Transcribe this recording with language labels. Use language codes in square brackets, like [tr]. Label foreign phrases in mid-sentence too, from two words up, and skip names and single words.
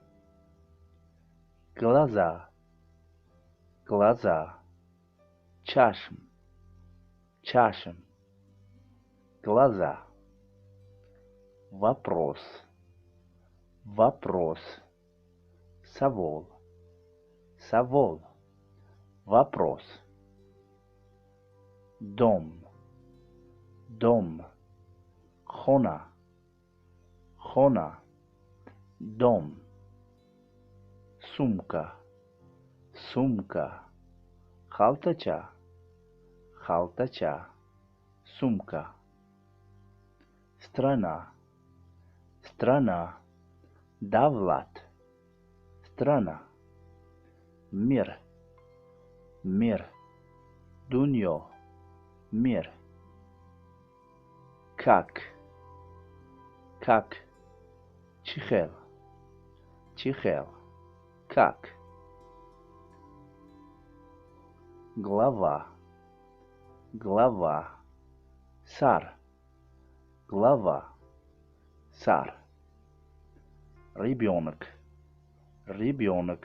[ru] Глаза, глаза, [tg] чашм, чашм, [ru] глаза. Вопрос, вопрос, [tg] савол, савол, [ru] вопрос. Дом, дом, [tg] хона, хона, дом. [ru] Сумка, сумка, [tg] халтача, халтача, [ru] сумка. Страна, страна, давлат, страна. Мир, мир, дунё, мир. Как, [tg] чӣ хел, чӣ хел, [ru] как. Глава, глава, сар, глава, сар. Ребенок, ребенок.